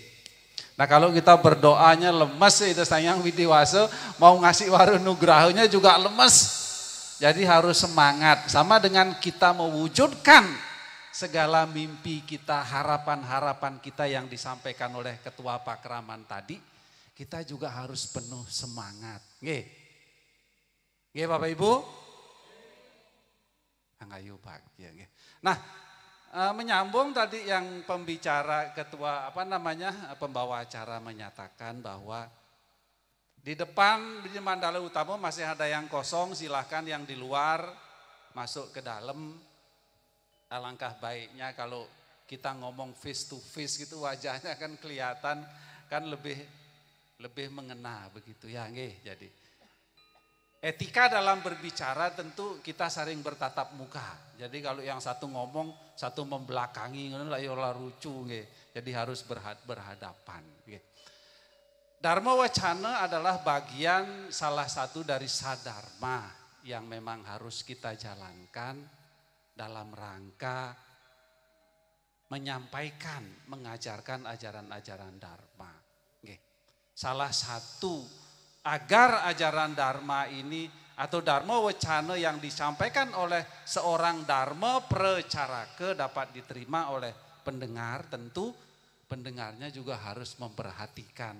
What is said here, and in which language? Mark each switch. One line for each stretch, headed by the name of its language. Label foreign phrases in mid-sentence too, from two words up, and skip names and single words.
Indonesian: Nah, kalau kita berdoanya lemes ide Sang Hyang Widiwasa mau ngasih waru nugrahnya juga lemes. Jadi harus semangat, sama dengan kita mewujudkan segala mimpi kita, harapan-harapan kita yang disampaikan oleh Ketua Pakraman tadi, kita juga harus penuh semangat. Nggih. Nggih Bapak Ibu? Angayu bahagia nggih. Nah, menyambung tadi yang pembicara ketua pembawa acara menyatakan bahwa di depan di mandala utama masih ada yang kosong, silahkan yang di luar masuk ke dalam. Alangkah baiknya kalau kita ngomong
English: face to face
Indonesian: gitu, wajahnya kan kelihatan, kan lebih mengena begitu ya nggih. Jadi etika dalam berbicara tentu kita sering bertatap muka. Jadi kalau yang satu ngomong, satu membelakangi ngono lah ya lucu nggih. Jadi harus berhadapan nggih. Dharma Wacana adalah bagian salah satu dari sadharma yang memang harus kita jalankan dalam rangka menyampaikan, mengajarkan ajaran-ajaran Dharma. Nggih. Salah satu agar ajaran Dharma ini atau Dharma Wacana yang disampaikan oleh seorang Dharma Pracaraka dapat diterima oleh pendengar, tentu pendengarnya juga harus memperhatikan.